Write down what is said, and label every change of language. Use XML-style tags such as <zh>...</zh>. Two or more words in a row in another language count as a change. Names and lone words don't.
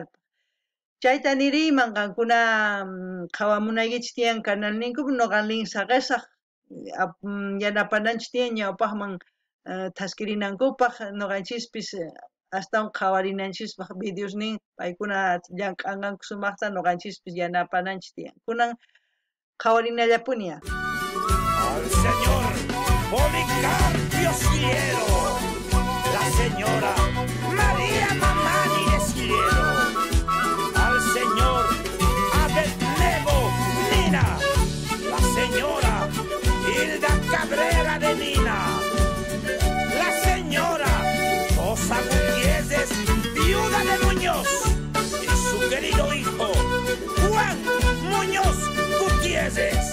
<qu>Chayta niriyman qankuna qawamunaykichis tiyan canal ninkupi noqa linsa qisaq yanapananchis tiyan ñawpaqman taskirinankupaq noqanchispis astawan qawarinanchispaq videos nin paykuna llank'anqanku sumaqta noqanchispis yanapananchis tiyan. Kunan qawarinallapuni.</qu> <es>Al señor Policarpio Cielo, la señora María Mamani Cielo, al señor Abednego Nina, la señora Hilda Cabrera de Nina, la señora Rosa Gutiérrez, viuda de Muñoz, y su querido hijo Juan Muñoz Gutiérrez.</es>